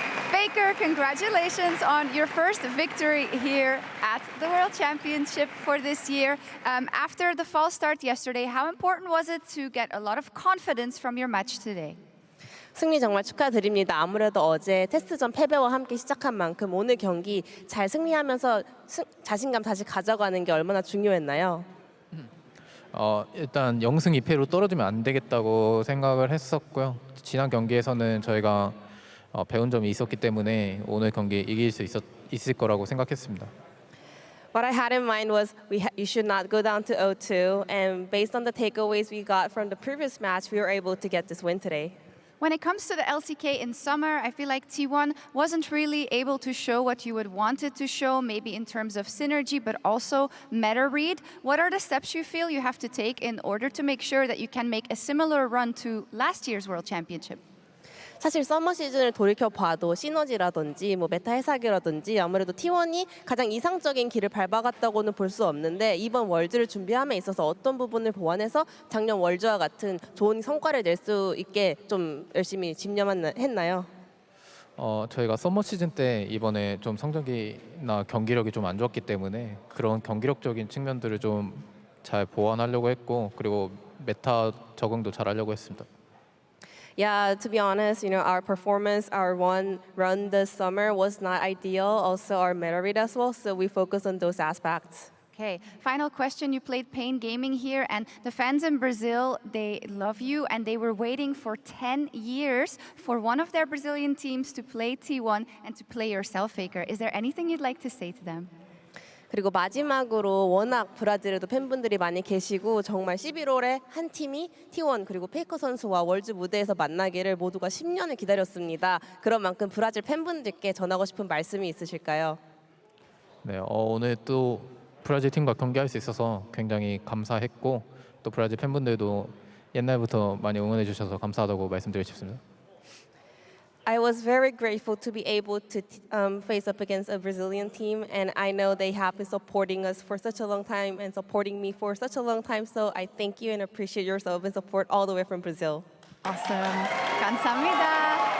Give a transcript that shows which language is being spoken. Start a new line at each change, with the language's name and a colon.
English: FLICKR, congratulations on your first victory here at the World Championship for this year. After the false start yesterday, how important was it to get a lot of confidence from your match today?
Korean: 승리 정말 축하드립니다. 아무래도 어제 테스트전 패배와 함께 시작한 만큼 오늘 경기 잘 승리하면서 자신감 다시 가져가는 게 얼마나 중요했나요? 일단 0승 2패로 떨어지면 안 되겠다고 생각을 했었고요. 지난 경기에서는 저희가 배운 점이 있었기 때문에 오늘 경기 이길 수 있을 거라고 생각했습니다.
English: What I had in mind was you should not go down to 0-2, and based on the takeaways we got from the previous match, we were able to get this win today. When it comes to the LCK in summer, I feel like T1 wasn't really able to show what you would want it to show, maybe in terms of synergy, but also meta read. What are the steps you feel you have to take in order to make sure that you can make a similar run to last year's World Championship?
Korean: 사실 서머 시즌을 돌이켜봐도 시너지라든지 뭐 메타 해석이라든지 아무래도 T1이 가장 이상적인 길을 밟아갔다고는 볼 수 없는데 이번 월드를 준비함에 있어서 어떤 부분을 보완해서 작년 월드와 같은 좋은 성과를 낼 수 있게 좀 열심히 집념했나요? 저희가 서머 시즌 때 이번에 좀 성적이나 경기력이 좀 안 좋았기 때문에 그런 경기력적인 측면들을 좀 잘 보완하려고 했고 그리고 메타 적응도 잘 하려고 했습니다.
English: Yeah, to be honest, our performance, our one run this summer was not ideal. Also, our meta read as well, so we focus on those aspects. Okay, final question. You played paIN Gaming here, and the fans in Brazil, they love you, and they were waiting for 10 years for one of their Brazilian teams to play T1 and to play yourself, FLICKR. Is there anything you'd like to say to them?
Korean: 그리고 마지막으로 워낙 브라질에도 팬분들이 많이 계시고 정말 11월에 한 팀이 T1 그리고 페이커 선수와 월드 무대에서 만나기를 모두가 10년을 기다렸습니다. 그런 만큼 브라질 팬분들께 전하고 싶은 말씀이 있으실까요? 네, 오늘 또 브라질 팀과 경기할 수 있어서 굉장히 감사했고 또 브라질 팬분들도 옛날부터 많이 응원해 주셔서 감사하다고 말씀드리고 싶습니다.
English: I was very grateful to be able to face up against a Brazilian team, and I know they have been supporting us for such a long time and supporting me for such a long time, so I thank you and appreciate your love and support all the way from Brazil.
Korean: Awesome. 감사합니다.